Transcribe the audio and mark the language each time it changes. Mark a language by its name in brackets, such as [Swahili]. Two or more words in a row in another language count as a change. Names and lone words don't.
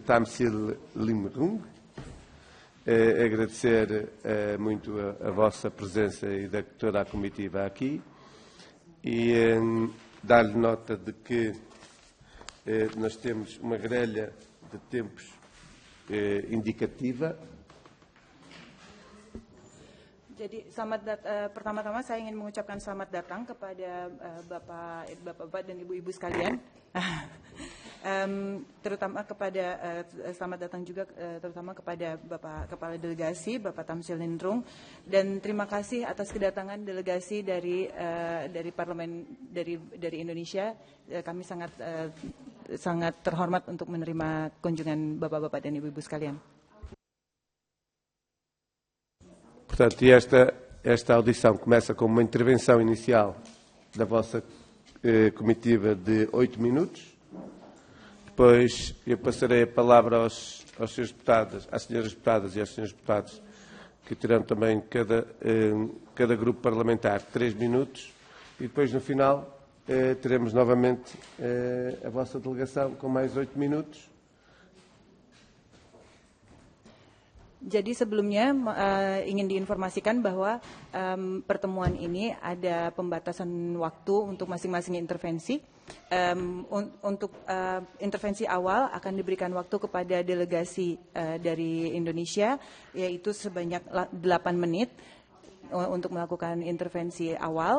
[Portuguese] Thamsil Limrung, agradecer muito a vossa presença e de toda a comitiva aqui e dar-lhe nota de que nós temos uma grelha de tempos indicativa. [Indonesian] Jadi pertama-tama saya ingin mengucapkan selamat datang kepada bapak-bapak dan ibu-ibu sekalian. Terutama kepada selamat datang juga terutama kepada Bapak Kepala Delegasi Bapak Thamsil Limrung, dan terima kasih atas kedatangan delegasi dari parlemen dari Indonesia. Kami sangat terhormat untuk menerima kunjungan bapak-bapak dan ibu-ibu sekalian. [Portuguese] Portanto, esta audição começa com uma intervenção inicial da vossa comitiva de 8 minutos. Depois eu passarei a palavra aos senhores deputados, às senhoras deputadas e aos senhores deputados, que terão também cada grupo parlamentar 3 minutos. E depois, no final, teremos novamente a vossa delegação com mais 8 minutos. [Indonesian] Jadi sebelumnya ingin diinformasikan bahwa pertemuan ini ada pembatasan waktu untuk masing-masing intervensi. Untuk intervensi awal akan diberikan waktu kepada delegasi dari Indonesia, yaitu sebanyak 8 menit untuk melakukan intervensi awal.